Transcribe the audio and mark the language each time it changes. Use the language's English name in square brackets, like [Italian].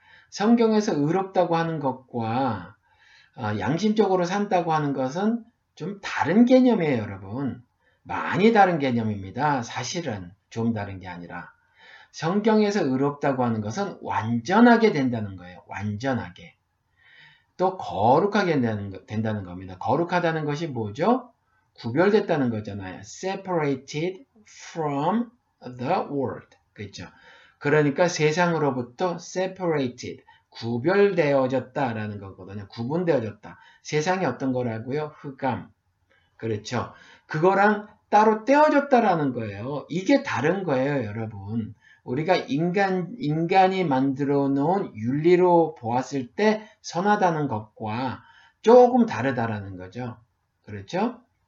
[Korean] 성경에서 의롭다고 하는 것과 양심적으로 산다고 하는 것은 좀 다른 개념이에요, 여러분. 많이 다른 개념입니다. 사실은 좀 다른 게 아니라. 성경에서 의롭다고 하는 것은 완전하게 된다는 거예요. 완전하게. 또 거룩하게 된다는 겁니다. 거룩하다는 것이 뭐죠? 구별됐다는 거잖아요. [English] Separated from the world. [Korean] 그렇죠? 그러니까 세상으로부터 separated. 구별되어졌다라는 거거든요. 구분되어졌다. 세상이 어떤 거라고요? 흑암. 그렇죠. 그거랑 따로 떼어졌다라는 거예요. 이게 다른 거예요, 여러분. 우리가 인간이 만들어 놓은 윤리로 보았을 때 선하다는 것과 조금 다르다라는 거죠. 그렇죠?